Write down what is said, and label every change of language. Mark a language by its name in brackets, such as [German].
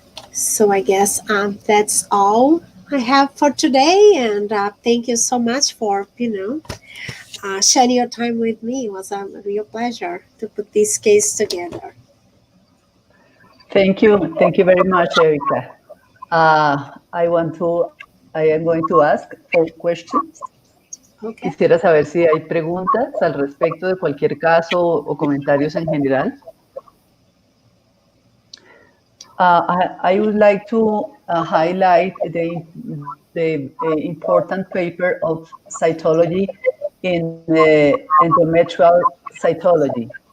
[English] So I guess that's all I have for today, and thank you so much for sharing your time with me. It was a real pleasure to put this case together. Thank you very much, Erica. I am going to ask for questions. Okay. [Spanish] Quisiera saber si hay preguntas al respecto de cualquier caso o comentarios en general. [English] I would like to highlight the important paper of cytology in endometrial cytology.